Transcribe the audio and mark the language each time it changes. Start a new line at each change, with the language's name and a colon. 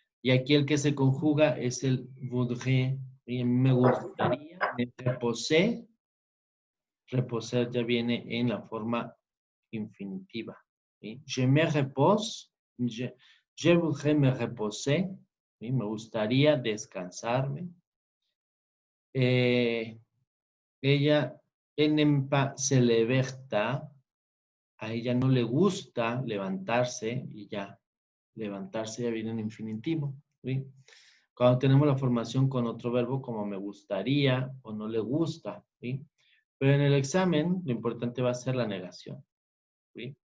Spanish: Y aquí el que se conjuga es el voudrais, ¿sí? Me gustaría, me reposé. Reposar ya viene en la forma infinitiva, ¿sí?
French: Je me repose, je voudrais me reposer, ¿sí?
Spanish: Me gustaría descansarme.
French: Ella, elle n'aime pas se lever tard.
Spanish: A ella no le gusta levantarse y ya, levantarse ya viene en infinitivo, ¿sí? Cuando tenemos la formación con otro verbo como me gustaría o no le gusta, ¿sí? Pero en el examen lo importante va a ser la negación, ¿sí?